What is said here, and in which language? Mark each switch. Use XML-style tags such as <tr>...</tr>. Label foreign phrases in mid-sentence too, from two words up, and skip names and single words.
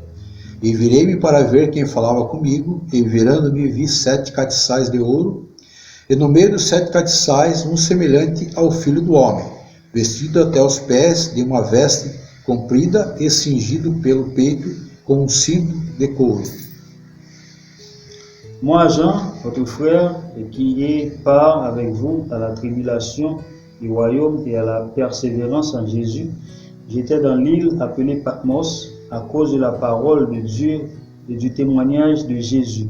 <pt>E virei-me para ver quem falava comigo, e virando-me vi 7 castiçais de ouro, e no meio dos 7 castiçais um semelhante ao Filho do Homem, vestido até os pés de uma veste comprida e cingido pelo peito com um cinto de couro.</pt> <fr>Moi, Jean, votre frère, et qui est part avec vous à la tribulation du royaume et à la persévérance en Jésus, j'étais dans l'île appelée Patmos à cause de la parole de Dieu et du témoignage de Jésus.</fr>